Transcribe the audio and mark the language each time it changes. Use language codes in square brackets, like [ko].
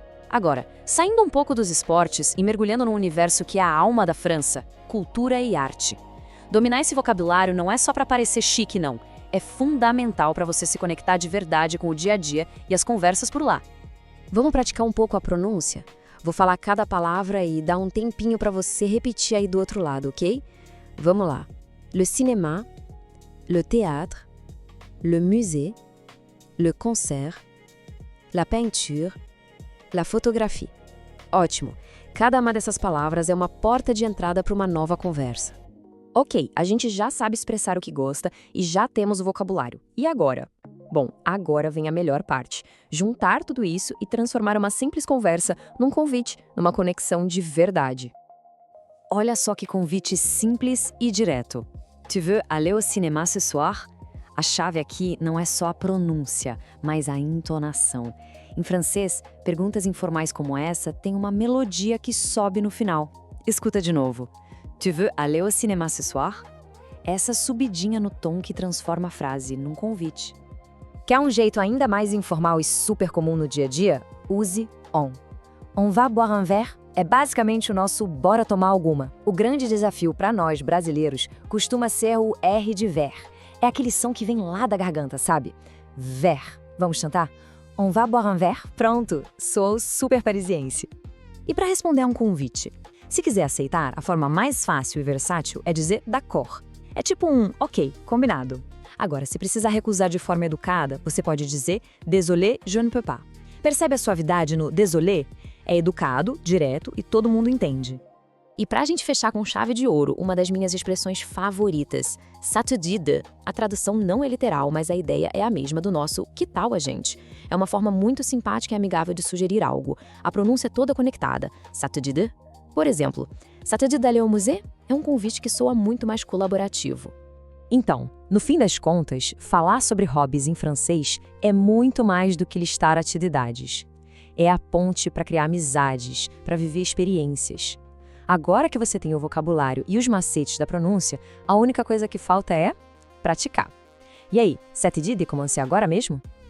[pt] Agora, saindo um pouco dos esportes e mergulhando num universo que é a alma da França, cultura e arte. Dominar esse vocabulário não é só para parecer chique, não. É fundamental para você se conectar de verdade com o dia a dia e as conversas por lá. Vamos praticar um pouco a pronúncia? Vou falar cada palavra e dar um tempinho para você repetir aí do outro lado, ok? Vamos lá. [fr] Le cinéma, le théâtre, le musée, le concert, la peinture, la photographie. [pt] Ótimo! Cada uma dessas palavras é uma porta de entrada para uma nova conversa. Ok, a gente já sabe expressar o que gosta e já temos o vocabulário. E agora? Bom, agora vem a melhor parte. Juntar tudo isso e transformar uma simples conversa num convite, numa conexão de verdade. Olha só que convite simples e direto. [fr] Tu veux aller au cinéma ce soir? [pt] A chave aqui não é só a pronúncia, mas a entonação. Em francês, perguntas informais como essa têm uma melodia que sobe no final. Escuta de novo. [fr] Tu veux aller au cinéma ce soir? [pt] Essa subidinha no tom que transforma a frase num convite. Quer um jeito ainda mais informal e super comum no dia a dia? Use on. [fr] On va boire un verre [pt] é basicamente o nosso bora tomar alguma. O grande desafio para nós brasileiros costuma ser o R de ver. É aquele som que vem lá da garganta, sabe? Verre. Vamos tentar? [fr] On va boire un verre? [pt] Pronto, sou super parisiense. E para responder a um convite, se quiser aceitar, a forma mais fácil e versátil é dizer d'accord. É tipo um ok, combinado. Agora, se precisar recusar de forma educada, você pode dizer [fr] désolé, je ne peux pas. [pt] Percebe a suavidade no désolé? É educado, direto e todo mundo entende. E pra gente fechar com chave de ouro, uma das minhas expressões favoritas, [fr] ça te dit de. [pt] A tradução não é literal, mas a ideia é a mesma do nosso que tal a gente? É uma forma muito simpática e amigável de sugerir algo. A pronúncia é toda conectada. [fr] Ça te dit de? [pt] Por exemplo, [fr] ça te dit d'aller au musée? [pt] É um convite que soa muito mais colaborativo. Então, no fim das contas, falar sobre hobbies em francês é muito mais do que listar atividades. É a ponte para criar amizades, para viver experiências. Agora que você tem o vocabulário e os macetes da pronúncia, a única coisa que falta é praticar. E aí, [fr] ça te dit de commencer [pt] agora mesmo?